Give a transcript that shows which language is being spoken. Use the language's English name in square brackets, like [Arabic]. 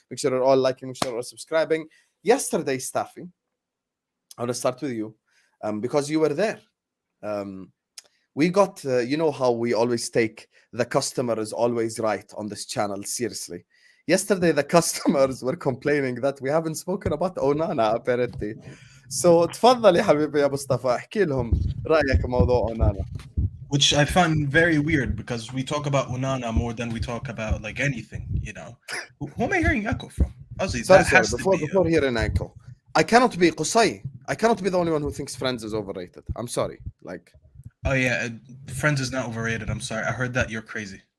[English] Make sure you're all liking, make sure you're all subscribing. Yesterday, Staffy, I want to start with you, because you were there. We got, you know how we always take the customer is always right on this channel seriously. Yesterday, the customers were complaining that we haven't spoken about Onana apparently. So [Arabic] تفضل يا حبيبي يا مصطفى احكي لهم رأيك موضوع Onana. [English] Which I find very weird, because we talk about Onana more than we talk about like anything, you know. Who am I hearing echo from? Sorry, before hearing echo. I cannot be Qusay. I cannot be the only one who thinks Friends is overrated. I'm sorry. Like, oh yeah, Friends is not overrated. I'm sorry. I heard that. You're crazy.